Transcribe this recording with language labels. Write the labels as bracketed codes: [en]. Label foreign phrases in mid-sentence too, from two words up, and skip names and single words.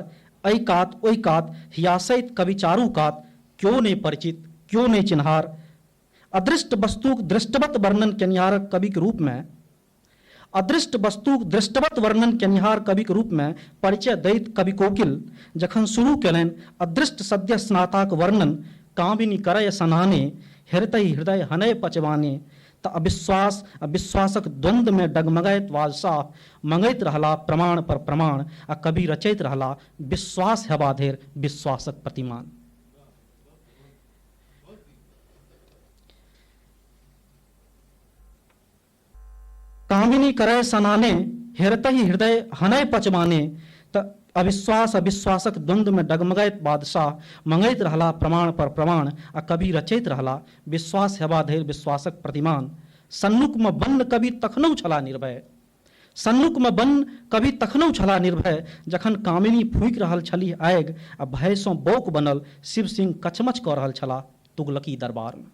[mai] एहि कात ओहि कात हियासैत कवि चारू कात, क्यों नहीं परिचित क्यों नहीं चिन्हार। अदृष्ट वस्तुक दृष्टवत वर्णन केनिहार कवि के रूप में, अदृष्ट वस्तुक दृष्टवत वर्णन केनिहार कवि के रूप में परिचय दैत कवि कोकिल जखन शुरू केलनि अदृष्ट सद्य स्नाताक वर्णन, कामिनी करय सनाने हृदय हृदय हनय पचवाने, तऽ अविश्वास अविश्वासक द्वंद्व में डगमगैत बादशाह मंगैत रहला प्रमाण पर प्रमाण, आ कवि रचैत रहला विश्वास हेबा धरि विश्वासक प्रतिमान। कामिनी करय सनाने हृदय हृदय हनय पचवाने, तऽ अविश्वास अविश्वासक द्वंद्व में डगमगैत बादशाह मंगैत रहला प्रमाण पर प्रमाण, आ कवि रचैत रहला विश्वास हेबा धरि विश्वासक प्रतिमान। सन्मुख में बन्न कवि तखनहु छला निर्भय, सन्मुख में बन्न कवि तखनहु छला निर्भय, जखन कामिनी फूंकि रहल छलीह आगि आ भय सँ बौक बनल शिव सिंह कचमच कऽ रहल छलाह तुगलकी दरबार में।